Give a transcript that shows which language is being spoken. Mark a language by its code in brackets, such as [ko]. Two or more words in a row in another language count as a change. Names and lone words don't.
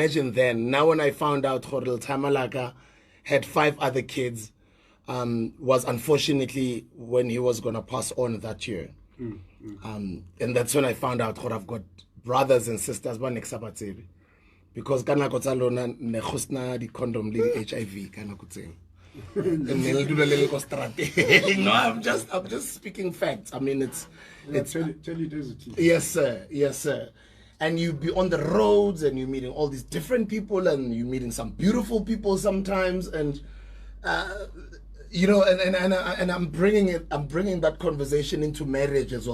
[en] I can imagine then. Now when I found out Khodil Tamalaka had 5 other kids, was unfortunately when he was going to pass on that year. And that's when I found out that I've got brothers and sisters, because [tn] kana go tsa lona ne go sna di condom le HIV kana go tseng. [en] No, I'm just speaking facts. I mean, it's tell it as it is. Yes, sir. Yes, sir. And you be on the roads and you're meeting all these different people and you're meeting some beautiful people sometimes, and you know, and I'm bringing that conversation into marriage as well.